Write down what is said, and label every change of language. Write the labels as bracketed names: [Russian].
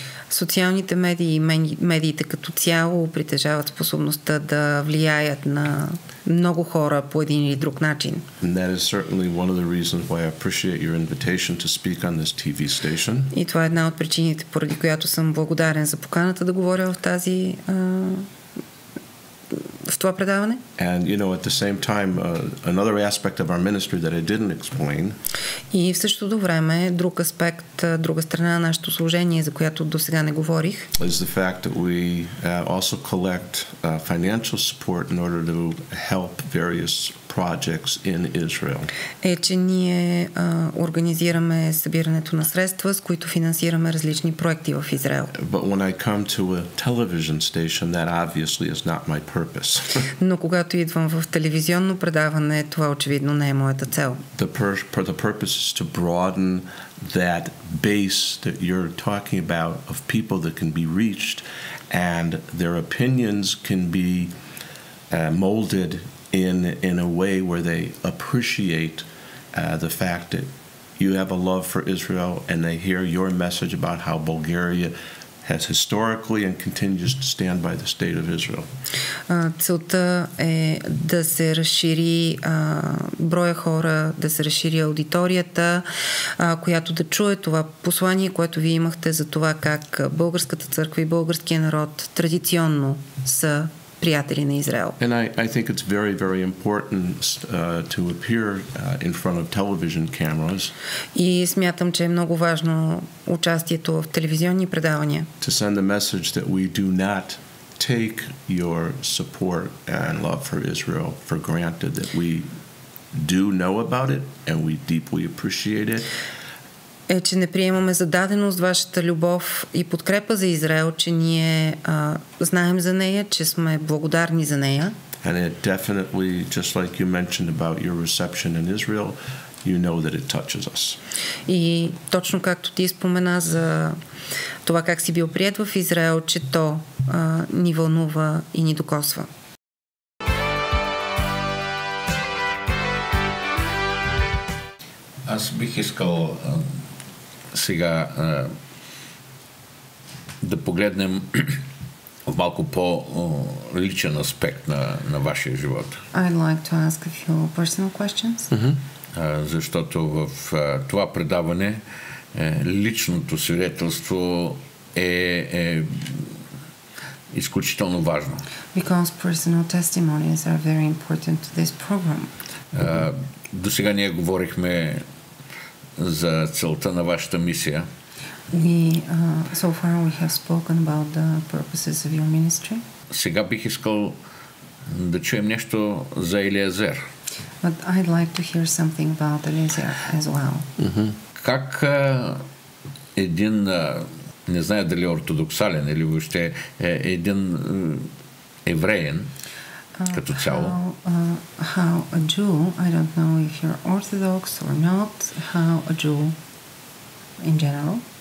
[Bulgarian] Социалните медии и медиите като цяло притежават способността да влияят на много хора по един или друг начин. [English] And that is certainly one of the reasons why I appreciate your invitation to speak on this TV station. [Bulgarian] И това е една от причините, поради която съм благодарен за поканата да говоря в това предаване. [English] And at the same time, another aspect of our ministry that I didn't explain. [Bulgarian] И в същото време друг аспект, друга страна на нашето служение, за която досега не говорих, [English] is the fact that we also collect financial support in order to help various projects in Israel. [Bulgarian] Е, че ние организираме събирането на средства, с които финансираме различни проекти в Израел. [English] But when I come to a television station, that obviously is not my purpose. [Bulgarian] Но когато идвам в телевизионно предаване, това очевидно не е моята цел. [English] The purpose is to broaden that base that you're talking about of people that can be reached and their opinions can be molded in a way where they appreciate the fact that you have a love for Israel and they hear your message about how Bulgaria has historically and continues to stand by the state of Israel. [Bulgarian] Целта е да се разшири броя хора, да се разшири аудиторията, която да чуе това послание, което вие имахте за това как българската църква и българския народ традиционно са приятели на Израел. [English] And I think it's very, very important to appear in front of television cameras. [Bulgarian] И смятам, че е много важно участието в телевизионни предавания. [English] To send a message that we do not take your support and love for Israel for granted, that we do know about it and we deeply appreciate it. [Bulgarian] Е, че не приемаме за даденост вашата любов и подкрепа за Израел, че ние знаем за нея, че сме благодарни за нея. [English] And it definitely, just like you mentioned about your reception in Israel, you know that it touches us. [Bulgarian] И точно както ти спомена за това как си бил приет в Израел, че то ни вълнува и ни докосва. Аз бих искал сега да погледнем в малко по-личен аспект на вашия живот. [English] I'd like to ask a few personal questions. [Bulgarian] Защото в това предаване личното свидетелство е изключително важно. [English] Because personal testimonies are very important to this program. [Bulgarian] До сега ние говорихме за целта на вашата мисия. [English] So far we have spoken about the purposes of your ministry. [Bulgarian] Сега бих искал да чуем нещо за Елиезер. [English] But I'd like to hear something about Eliezer as well. [Bulgarian] Как един, не знае дали ортодоксален или въобще един евреин като цяло, [English] how a Jew, I don't know if you're Orthodox or not, how a Jew in general